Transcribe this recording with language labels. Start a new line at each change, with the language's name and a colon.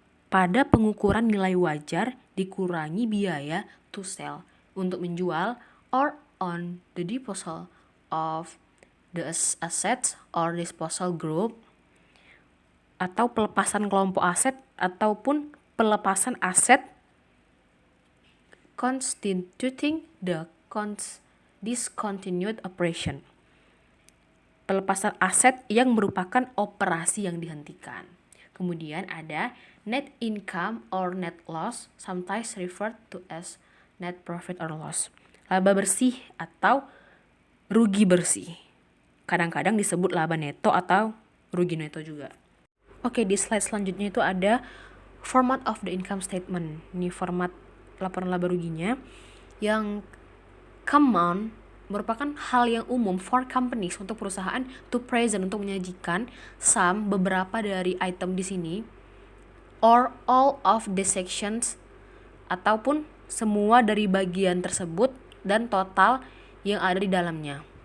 Indonesian: pada pengukuran nilai wajar dikurangi biaya
English: to sell,
Indonesian: untuk menjual,
English: or on the disposal of the assets or disposal group,
Indonesian: atau pelepasan kelompok aset ataupun pelepasan aset
English: constituting the discontinued operation.
Indonesian: Pelepasan aset yang merupakan operasi yang dihentikan.
English: Kemudian ada net income or net loss, sometimes referred to as net profit or loss.
Indonesian: Laba bersih atau rugi bersih. Kadang-kadang disebut laba neto atau rugi neto juga. Oke, di slide selanjutnya itu ada
English: format of the income statement.
Indonesian: Ini format laporan laba ruginya yang common, merupakan hal yang umum
English: for companies,
Indonesian: untuk perusahaan
English: to present,
Indonesian: untuk menyajikan some, beberapa dari item di sini,
English: or all of the sections,
Indonesian: ataupun semua dari bagian tersebut dan total yang ada di dalamnya.